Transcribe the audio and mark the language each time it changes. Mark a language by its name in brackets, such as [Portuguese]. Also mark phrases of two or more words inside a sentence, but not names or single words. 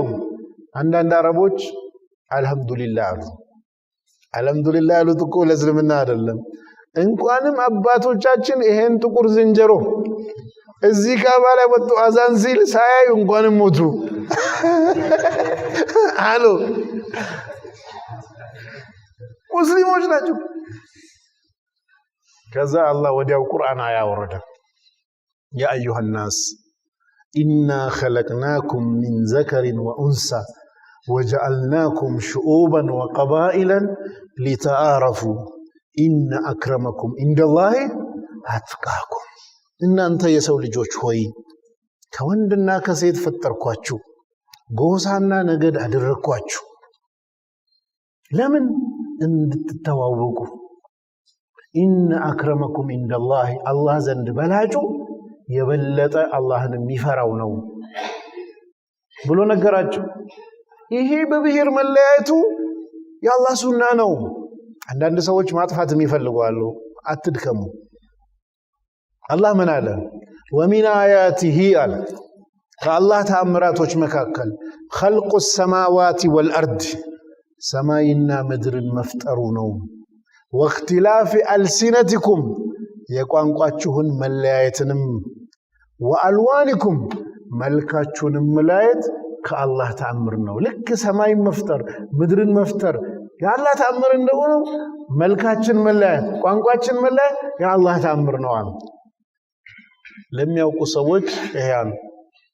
[Amharic] አንዳንድ አረቦች አልহামዱሊላህ አሉ። አልহামዱሊላህ አሉት እኮ ለእስልምና አይደለም። እንኳንም አባቶቻችን ይሄን ጥቁር ዝንጀሮ እዚህ ካዕባ ላይ ወጡ አዛን ሲል ሳያዩ እንኳንም ሞቱ አሉ። ሙስሊሞች ናቸው። ከዛ አላህ ወዲያው ቁርአን አያወረደ። ያ [Arabic] أيها الناس إنا خلقناكم من ذكر وأنثى وجعلناكم شعوبا وقبائلا لتعارفوا إن أكرمكم عند الله أتقاكم [Amharic] እናንተ የሰው ልጆች ሆይ ከወንድና ከሴት ፈጠርኳችሁ ጎሳና ነገድ አደረኳችሁ። ለምን? እንድትተዋወቁ። [Arabic] إن أكرمكم عند الله [Amharic] الله ዘንድ በላጩ የበለጠ አላህን የሚፈራው ነው ብሎ ነገራቸው። ይሄ በብሔር መለያየቱ የአላህ ሱና ነው። አንዳንድ ሰዎች ማጥፋት የሚፈልጉ አትድከሙ። አላህ ምን አለ? [Arabic] ومن آياته [Amharic] አለ ከአላህ ተአምራቶች መካከል [Arabic] خلق السماوات والأرض [Amharic] ሰማይና ምድርን መፍጠሩ ነው። [Arabic] واختلاف ألسنتكم [Amharic] የቋንቋችሁን መለያየትንም ወአልዋንኩም መልካችሁንም መለያየት ከአላህ ተአምር ነው። ልክ ሰማይ መፍጠር ምድርን መፍጠር የአላህ ተአምር እንደሆነ መልካችን መለያየት ቋንቋችን መለያየት የአላህ ተአምር ነው አሉ። ለሚያውቁ ሰዎች ይሄ